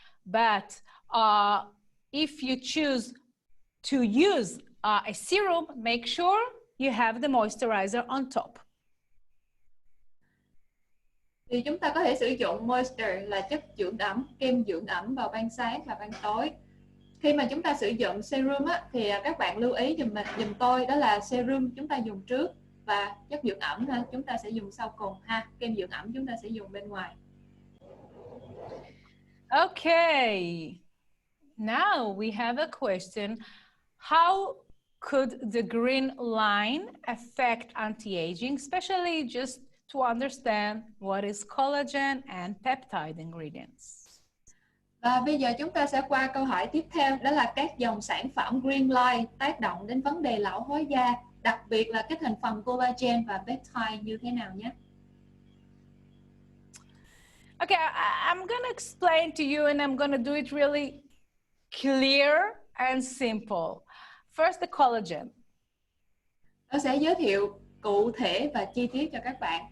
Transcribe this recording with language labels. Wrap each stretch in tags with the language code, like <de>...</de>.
<en>But if you choose to use a serum, make sure you have the moisturizer on top.</en> <vi>Thì chúng ta có thể sử dụng moisture là chất dưỡng ẩm, kem dưỡng ẩm vào ban sáng và ban tối. Khi mà chúng ta sử dụng serum á, thì các bạn lưu ý giùm tôi đó là serum chúng ta dùng trước và chất dưỡng ẩm chúng ta sẽ dùng sau cùng ha. Kem dưỡng ẩm chúng ta sẽ dùng bên ngoài.</vi> <en>Okay. Now we have a question. How could the green line affect anti-aging, especially just to understand what is collagen and peptide ingredients?</en> <vi>Và bây giờ chúng ta sẽ qua câu hỏi tiếp theo, đó là các dòng sản phẩm Green Line tác động đến vấn đề lão hóa da, đặc biệt là cái thành phần collagen và peptide như thế nào nhé.</vi> <en>Okay, I'm going to explain to you and I'm going to do it really clear and simple. First, the collagen.</en> <vi>Nó sẽ giới thiệu cụ thể và chi tiết cho các bạn.</vi>